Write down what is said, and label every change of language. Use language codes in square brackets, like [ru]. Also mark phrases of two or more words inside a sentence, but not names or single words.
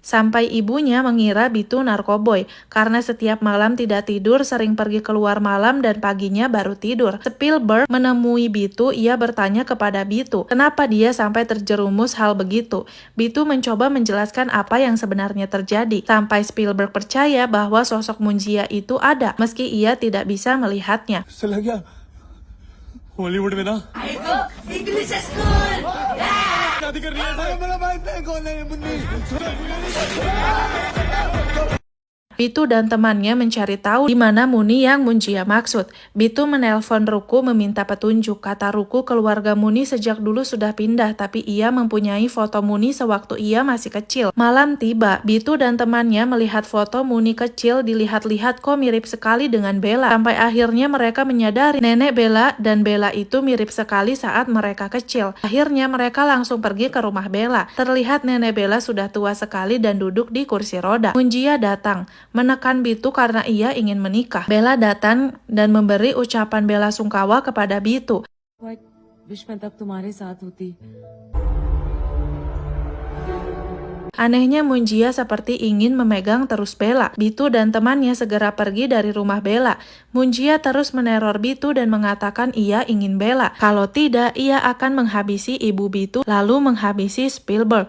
[id] Sampai ibunya mengira Bitu narkoboy. Karena setiap malam tidak tidur, sering pergi keluar malam dan paginya baru tidur. Spielberg menemui Bitu. Ia bertanya kepada Bitu, kenapa dia sampai terjerumus hal begitu. Bitu mencoba menjelaskan apa yang sebenarnya terjadi. Sampai Spielberg percaya bahwa sosok Munjia itu ada, meski ia tidak bisa melihatnya. [hi] चला गया हॉलीवुड में ना [en] English school [hi] शादी कर रही है मेरा भाई कौन है मुन्नी [id] Bitu dan temannya mencari tahu di mana Muni yang Munjia maksud. Bitu menelpon Ruku meminta petunjuk. Kata Ruku, keluarga Muni sejak dulu sudah pindah, tapi ia mempunyai foto Muni sewaktu ia masih kecil. Malam tiba, Bitu dan temannya melihat foto Muni kecil, dilihat-lihat kok mirip sekali dengan Bella. Sampai akhirnya mereka menyadari nenek Bella dan Bella itu mirip sekali saat mereka kecil. Akhirnya mereka langsung pergi ke rumah Bella. Terlihat nenek Bella sudah tua sekali dan duduk di kursi roda. Munjia datang menekan Bitu karena ia ingin menikah. Bella datang dan memberi ucapan bela sungkawa kepada Bitu. [hi] विश्व में तब तुम्हारे साथ होती [id] Anehnya Munjia seperti ingin memegang terus Bella. Bitu dan temannya segera pergi dari rumah Bella. Munjia terus meneror Bitu dan mengatakan ia ingin Bella. Kalau tidak, ia akan menghabisi ibu Bitu lalu menghabisi Spielberg.